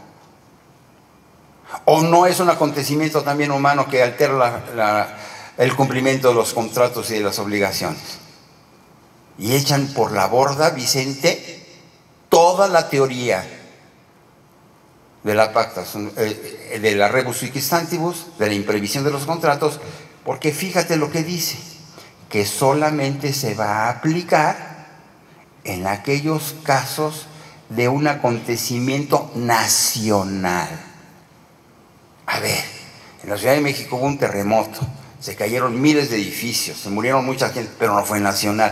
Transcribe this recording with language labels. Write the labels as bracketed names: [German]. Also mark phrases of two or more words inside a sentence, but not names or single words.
[Spanish] ¿O no es un acontecimiento también humano que altera el cumplimiento de los contratos y de las obligaciones? Y echan por la borda, Vicente, toda la teoría de la pacta, de la [Latin] rebus sic stantibus, [Spanish] de la imprevisión de los contratos, porque fíjate lo que dice, que solamente se va a aplicar en aquellos casos de un acontecimiento nacional. A ver, en la Ciudad de México hubo un terremoto, se cayeron miles de edificios, se murieron mucha gente, pero no fue nacional.